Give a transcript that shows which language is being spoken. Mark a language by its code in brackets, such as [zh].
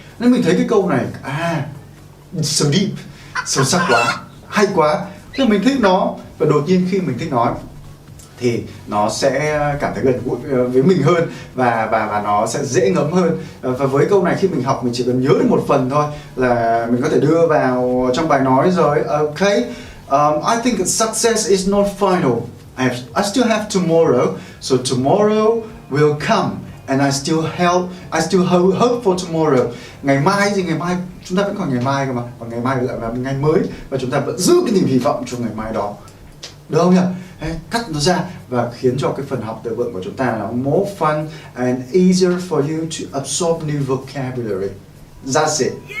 [vi] Nên mình thấy cái câu này [en] so deep, [vi] sâu sắc quá, hay quá, thế mình thích nó. Và đột nhiên khi mình thích nó thì nó sẽ cảm thấy gần gũi với mình hơn, và nó sẽ dễ ngấm hơn. Và với câu này khi mình học, mình chỉ cần nhớ được một phần thôi là mình có thể đưa vào trong bài nói rồi. [en] Ok, I think success is not final. I still have tomorrow, so tomorrow will come, and I still hope for tomorrow. [vi] Ngày mai gì, ngày mai chúng ta vẫn còn ngày mai cơ mà, và ngày mai lại là ngày mới, và chúng ta vẫn giữ cái niềm hy vọng cho ngày mai đó, được không nhỉ? Cắt nó ra và khiến cho cái phần học từ vựng của chúng ta nó [en] more fun and easier for you to absorb new vocabulary. That's it.